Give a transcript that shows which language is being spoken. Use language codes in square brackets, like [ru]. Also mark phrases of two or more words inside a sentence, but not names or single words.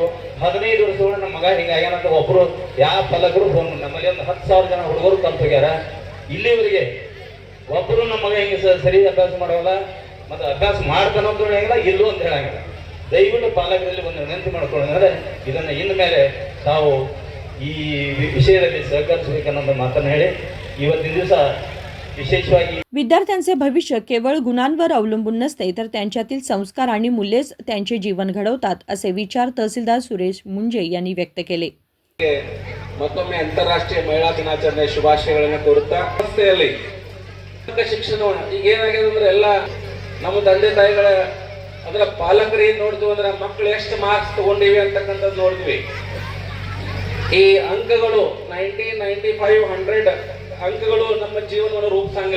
[kn] 15 ವರ್ಷಗಳ ನಮ್ಮ ಮಗ ಹಿಂಗಾಗ್ಯಾನಂತ ಒಬ್ರು ಯಾವ ಪಾಲಕರು ಫೋನ್, ನಮ್ಮಲ್ಲಿ ಒಂದು 10,000 ಜನ ಹುಡುಗರು ಕಲ್ತು ಹೋಗ್ಯಾರ, ಇಲ್ಲಿವರೆಗೆ ಒಬ್ಬರು ನಮ್ಮ ಮಗ ಹಿಂಗೆ ಸರಿ ಅಭ್ಯಾಸ ಮಾಡೋಲ್ಲ, ಮತ್ತೆ ಅಭ್ಯಾಸ ಮಾಡ್ತಾನಂತ ಹೇಳಂಗಿಲ್ಲ, ಇಲ್ಲೂ ಅಂತ ಹೇಳಂಗಿಲ್ಲ। ದಯವಿಟ್ಟು ಪಾಲಕರಲ್ಲಿ ಒಂದು ವಿನಂತಿ ಮಾಡ್ಕೊಳ್ಳೋದಂದ್ರೆ ಇದನ್ನ ಇನ್ನು ಮೇಲೆ ತಾವು ಈ ವಿಷಯದಲ್ಲಿ सहकारिसಬೇಕನ್ನೋ ಮಾತನ್ನ ಹೇಳಿ ಇವತ್ತಿನ ದಿವಸ विशेषವಾಗಿ [mr] विद्यार्थ्यांचे भविष्य केवळ गुणांवर अवलंबून नसते तर त्यांच्यातील संस्कार आणि मूल्येच त्यांचे जीवन घडवतात असे विचार तहसीलदार सुरेश मुंजे यांनी व्यक्त केले। [kn] ಮತ್ತೊಮ್ಮೆ ಅಂತಾರಾಷ್ಟ್ರೀಯ ಮಹಿಳಾ ದಿನಾಚರಣೆ ಶುಭಾಶಯಗಳನ್ನು ಕೋರುತ್ತಾ, ವ್ಯವಸ್ಥೆಯಲ್ಲಿ ಶಿಕ್ಷಣ ಈಗ ಏನಾಗಿದೆ ಅಂದ್ರೆ ಎಲ್ಲ ನಮ್ಮ ತಂದೆ ತಾಯಿಗಳ ಅದರ ಪಾಲಕರು ಏನ್ ನೋಡ್ತೀವಿ ಅಂದ್ರೆ ಮಕ್ಕಳು ಎಷ್ಟು ಮಾರ್ಕ್ಸ್ ತಗೊಂಡಿವಿ ಅಂತಕ್ಕಂಥದ್ದು ನೋಡ್ತೀವಿ। ಈ ಅಂಕಗಳು 90, 95, 100 ಅಂಕಗಳು ನಮ್ಮ ಜೀವನವನ್ನು ರೂಪಿಸಂಗಿಲ್ಲ।